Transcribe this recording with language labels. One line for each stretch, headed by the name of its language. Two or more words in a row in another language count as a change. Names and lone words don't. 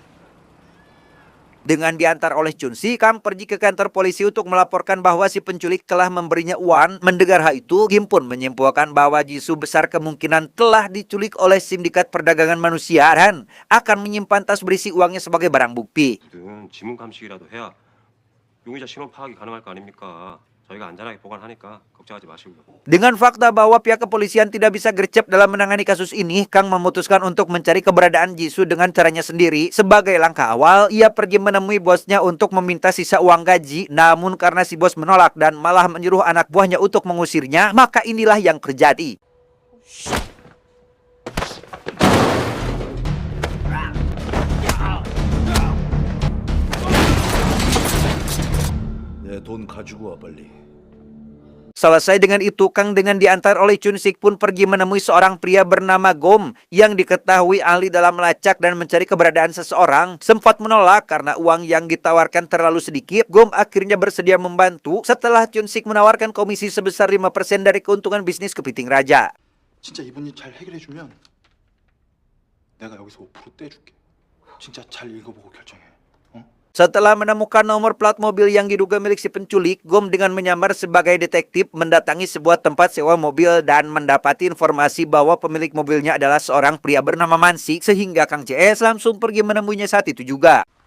Indonesian: Dengan diantar oleh Chun-sik, Kang pergi ke kantor polisi untuk melaporkan bahwa si penculik telah memberinya uang. Mendengar hal itu, Kim pun menyimpulkan bahwa Jisoo besar kemungkinan telah diculik oleh sindikat perdagangan manusia dan akan menyimpan tas berisi uangnya sebagai barang bukti.
Korean: 지문 감식이라도 해야 용의자 신원 파악이 가능할 거 아닙니까? 저희가 안전하게 보관하니까 걱정하지 마시고요.
Indonesian: Dengan fakta bahwa pihak kepolisian tidak bisa gercep dalam menangani kasus ini, Kang memutuskan untuk mencari keberadaan Jisoo dengan caranya sendiri. Sebagai langkah awal, ia pergi menemui bosnya untuk meminta sisa uang gaji. Namun karena si bos menolak dan malah menyuruh anak buahnya untuk mengusirnya, maka inilah yang terjadi.
Korean: 내 돈 가지고 와 빨리.
Indonesian: Selesai dengan itu, Kang dengan diantar oleh Chun Sik pun pergi menemui seorang pria bernama Gom yang diketahui ahli dalam melacak dan mencari keberadaan seseorang. Sempat menolak karena uang yang ditawarkan terlalu sedikit. Gom akhirnya bersedia membantu setelah Chun Sik menawarkan komisi sebesar 5% dari keuntungan bisnis kepiting raja.
Korean: 진짜 이번 일 잘 해결해주면 내가 여기서 5% 떼줄게. 진짜 잘 읽어보고 결정해.
Indonesian: Setelah menemukan nomor plat mobil yang diduga milik si penculik, Gom dengan menyamar sebagai detektif mendatangi sebuah tempat sewa mobil dan mendapati informasi bahwa pemilik mobilnya adalah seorang pria bernama Mansi, sehingga Kang CS langsung pergi menemuinya saat itu juga.